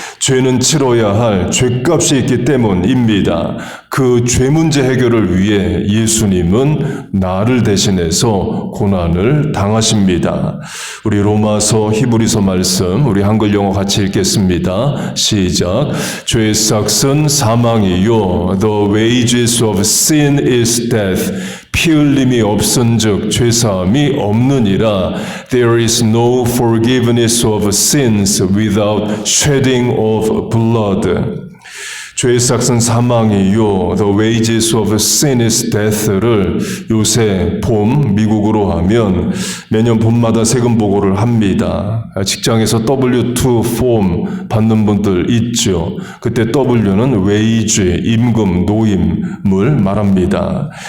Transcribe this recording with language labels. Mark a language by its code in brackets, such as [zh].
[ko] 죄는 치러야 할 죄값이 있기 때문입니다. 그 죄 문제 해결을 위해 예수님은 나를 대신해서 고난을 당하십니다. 우리 로마서, 히브리서 말씀, 우리 한글 영어 같이 읽겠습니다. 시작. 죄의 삭은 사망이요 [en] The wages of sin is death. [ko] 피 흘림이 없은즉 죄사함이 없느니라. [en] There is no forgiveness of sins without shedding of blood. [ko] 죄의 삭은 사망이요 [en] The wages of sin is death [ko] 를 요새 봄 미국으로 하면 매년 봄마다 세금 보고를 합니다. 직장에서 W2 폼 받는 분들 있죠. 그때 W는 wage, 임금, 노임을 말합니다.